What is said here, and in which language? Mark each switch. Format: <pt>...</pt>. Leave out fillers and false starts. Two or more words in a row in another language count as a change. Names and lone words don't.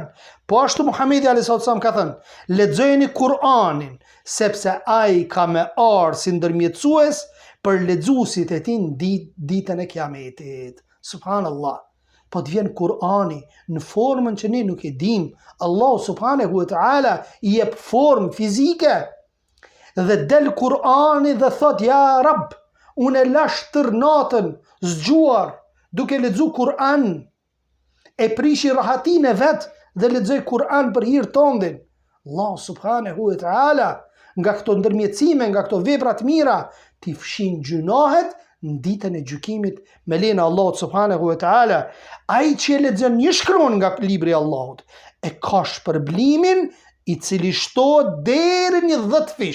<sq>Po ashtu Muhamedi a.s. ka thënë, lexojeni Kur'anin, sepse ai ka me ardhur si ndërmjetësues për lexuesit e tij ditën e Kiametit. Subhanallah. Po të vjen Kur'ani në formën që ne nuk e dim. Allah</sq> <ar>سبحانه وتعالى</ar> <sq>i jep formë fizike. Dhe del Kur'ani dhe thot, ja Rab, unë e lash tër natën zgjuar duke lexuar Kur'an. E prishi rahatin e vet dhe lexoj Kur'an për hir tondin. Allah</sq> <ar>سبحانه وتعالى</ar> <sq>nga këto ndërmjetësime, nga këto vepra të mira, ti fshin gjunahet në ditën e gjykimit me lejen e Allahut</sq> <ar>سبحانه وتعالى.</ar> <sq>Ai që lexon një shkron nga libri i Allahut e ka shpërblimin i cili shtohet deri në 10 fish.</sq>